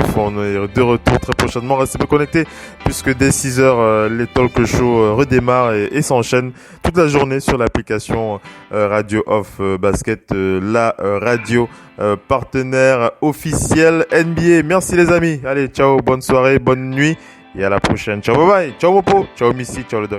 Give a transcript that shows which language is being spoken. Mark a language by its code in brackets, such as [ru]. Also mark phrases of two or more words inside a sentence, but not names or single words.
[fr] On est de retour très prochainement. Restez bien connectés puisque dès 6h, les talk shows redémarrent et s'enchaînent toute la journée sur l'application Radio Off Basket, la radio partenaire officiel NBA. Merci les amis. Allez, ciao, bonne soirée, bonne nuit et à la prochaine. Ciao, bye bye. Ciao Mopo, ciao Missy, ciao le Doc.